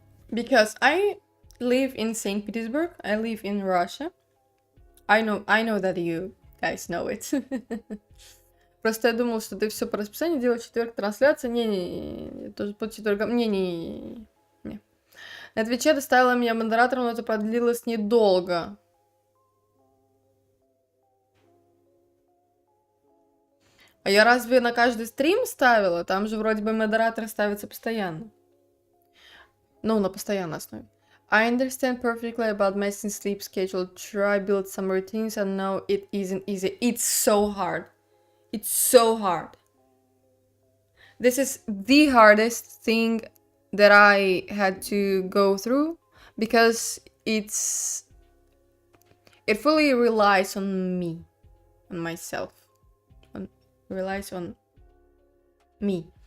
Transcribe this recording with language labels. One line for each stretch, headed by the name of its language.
English: Because I live in St. Petersburg. I live in Russia. I know that you guys know it.
Russian: Просто я думала, что ты все по расписанию делаешь, четверг трансляция. Не-не-не, тоже по четвергам. Не-не-не. На Твиче доставила меня модератором, но это продлилось недолго. А я разве на каждый стрим ставила? Там же вроде бы модератор ставится постоянно. Ну, на постоянной основе.
English: I understand perfectly about messing sleep schedule. Try build some routines. I know it isn't easy. It's so hard. It's so hard. This is the hardest thing that I had to go through because it fully relies on me, on myself, relies on me.